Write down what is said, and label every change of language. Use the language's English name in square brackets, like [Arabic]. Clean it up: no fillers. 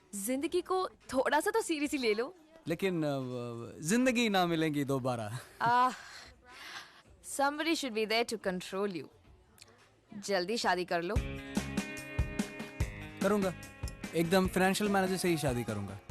[Hindi] जिंदगी को थोड़ा सा तो सीरियसली ले लो. लेकिन जिंदगी ना मिलेंगी दोबारा. [English] Somebody should be there to control you. [Hindi] जल्दी शादी कर लो. करूंगा. एकदम फाइनेंशियल मैनेजर से ही शादी करूंगा.